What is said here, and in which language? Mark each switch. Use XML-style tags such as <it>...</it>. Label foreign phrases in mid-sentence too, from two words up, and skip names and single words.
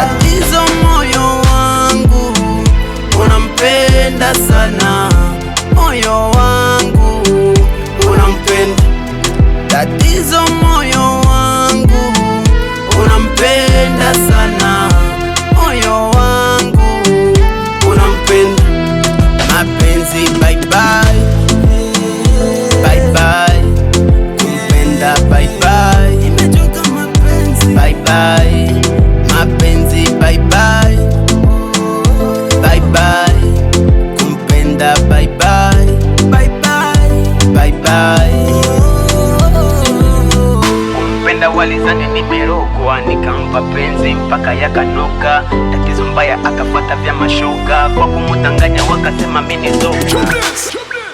<sw>Tatizo moyo unampenda sana, moyo wangu unampenda. Tatizo moyo wangu unampenda sana, moyo wangu unampenda. Mapenzi</sw> <en>bye bye, bye bye,</en> <sw>kumpenda</sw> <en>bye bye,</en> <sw>imechoka mapenzi</sw> <en>bye bye.</en> <sw>Mapenzi</sw> <en>bye bye, bye bye,</en> <sw>kumpenda</sw> <en>bye bye, bye bye, bye bye.</en> <sw>Kumpenda walizani nimerogwa, nikampa penzi mpaka yakanoka. Tatizo mbaya akafata vya mashoga, kwa kumudanganya wakasema mimi zoga.</sw>